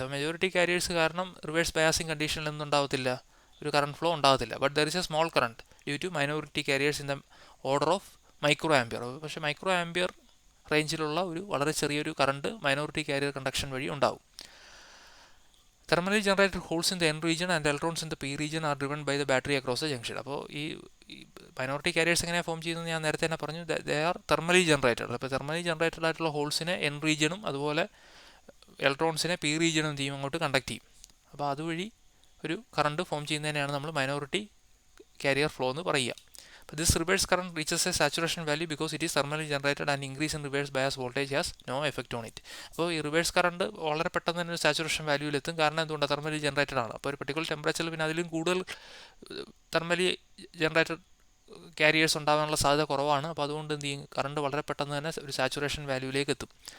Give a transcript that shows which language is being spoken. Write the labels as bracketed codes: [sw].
[ml] അപ്പോൾ majority careers കാരണം reverse biasing കണ്ടീഷനിൽ ഒന്നും ഉണ്ടാകത്തില്ല, ഒരു കറണ്ട് ഫ്ലോ ഉണ്ടാകത്തില്ല. [en] But there is a small current due to minority carriers in the order of micro ampere. [ml] പക്ഷേ മൈക്രോ ആംപിയർ റേഞ്ചിലുള്ള ഒരു വളരെ ചെറിയൊരു കറണ്ട് മൈനോറിറ്റി കാരിയർ കണ്ടക്ഷൻ വഴി ഉണ്ടാവും. [en] Thermally generated holes in the N region and electrons in the P region are driven by the battery across the junction. [ml] അപ്പോൾ ഈ minority careers എങ്ങനെയാണ് form ചെയ്യുന്നത് ഞാൻ നേരത്തെ തന്നെ പറഞ്ഞു. [en] They are thermally generated. [ml] അപ്പോൾ തെർമലി ജനറേറ്റഡ് ആയിട്ടുള്ള ഹോൾസിനെ എൻ റീജിയനും അതുപോലെ ഇലക്ട്രോൺസിനെ പി റീജിയനും എന്ത് ചെയ്യും, അങ്ങോട്ട് കണ്ടക്ട് ചെയ്യും. അപ്പോൾ അതുവഴി ഒരു കറണ്ട് ഫോം ചെയ്യുന്നതിനെയാണ് നമ്മൾ മൈനോറിറ്റി കാരിയർ ഫ്ലോ എന്ന് പറയുക. [en] But this reverse current reaches a saturation value because it is thermally generated and increase in reverse bias voltage has no effect on it. [ml] അപ്പോൾ ഈ റിവേഴ്സ് കറണ്ട് വളരെ പെട്ടെന്ന് തന്നെ ഒരു saturation വാല്യൂവിലെത്തും. കാരണം എന്തുകൊണ്ടാണ്, തെർമലി ജനറേറ്റഡ് ആണ്. അപ്പോൾ ഒരു പെർട്ടിക്കുലർ ടെമ്പറേച്ചറിൽ പിന്നെ അതിലും കൂടുതൽ തെർമലി ജനറേറ്റഡ് കാരിയേഴ്സ് ഉണ്ടാകാനുള്ള സാധ്യത കുറവാണ്. അപ്പോൾ അതുകൊണ്ട് എന്ത് ചെയ്യും, കറണ്ട് വളരെ പെട്ടെന്ന് തന്നെ ഒരു സാച്ചുറേഷൻ വാല്യൂവിലേക്ക് എത്തും.